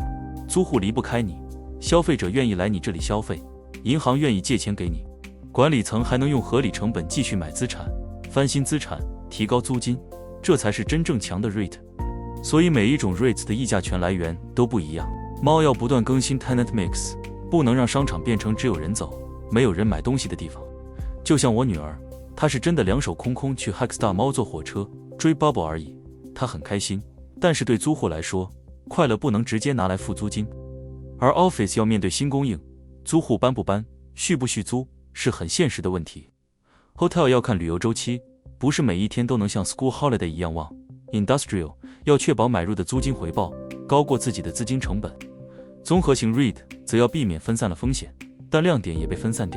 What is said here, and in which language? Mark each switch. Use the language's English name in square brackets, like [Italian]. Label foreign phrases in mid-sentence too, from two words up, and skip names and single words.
[Chinese] 租戶離不開你，消費者願意來你這裡消費，銀行願意借錢給你，管理層還能用合理成本繼續買資產、翻新資產、提高租金，這才是真正強的 REIT。所以每一種 REIT 的議價權來源都不一樣。貓要不斷更新 [English] tenant mix， [Chinese] 不能讓商場變成只有人走，沒有人買東西的地方。就像我女兒，她是真的2手空空去 Hackstar Mall 坐火車追 Bubble 而已，她很開心。但是对租戶來說，快樂不能直接拿來付租金。而 Office 要面對新供應，租戶搬不搬、續不續租是很現實的問題。Hotel 要看旅遊週期，不是每一天都能像 [English] School Holiday [Chinese] 一樣旺。Industrial 要確保買入的租金回報高過自己的資金成本。綜合型 REIT 則要避免分散了風險，但亮點也被分散掉。